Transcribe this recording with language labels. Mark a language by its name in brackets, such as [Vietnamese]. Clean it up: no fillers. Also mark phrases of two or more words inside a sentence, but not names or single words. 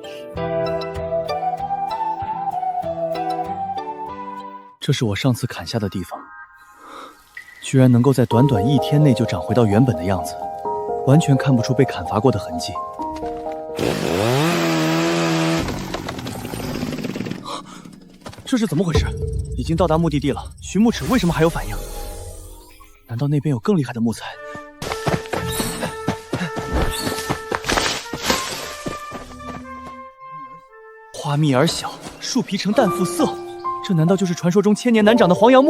[Chinese] 這是我上次砍下的地方，居然能夠在短短1天內就長回到原本的樣子，完全看不出被砍伐過的痕跡。這是怎麼回事？已經到達目的地了，尋木尺為什麼還有反應？難道那邊有更厲害的木材？花密而小，樹皮呈淡膚色，這難道就是傳說中千年難長的黃楊木？